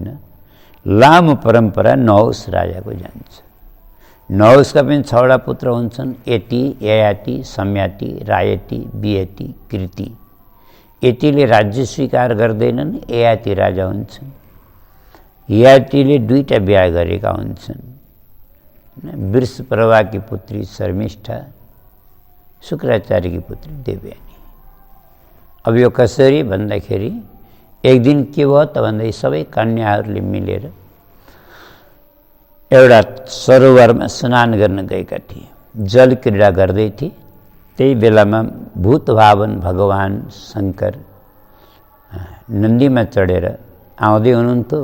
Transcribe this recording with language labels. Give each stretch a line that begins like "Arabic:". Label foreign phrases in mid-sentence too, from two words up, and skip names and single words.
Nepali: लामो परम्परा नहुस राजाको जान्छ। नहुसका पनि 6वटा पुत्र हुन्छन्। यति, ययाति, सम्याति, रायति, वियति, कृति। यतिले राज्य स्वीकार गर्दैनन्, ययाति राजा हुन्छन्। ययातिले 2टा बिहा गरेका हुन्छन्। वृषप्रभाकी पुत्री शर्मिष्ठा, शुक्राचार्यकी पुत्री देवयानी। अब यो कसरी भन्दाखेरि एक दिन के भयो त भन्दै सबै कन्याहरूले मिलेर एउटा सरोवरमा स्नान गर्न गएका थिए। जल क्रीडा गर्दै थिए। त्यही बेलामा भूतभावन भगवान शङ्कर नन्दीमा चढेर आउँदै हुनुहुन्थ्यो।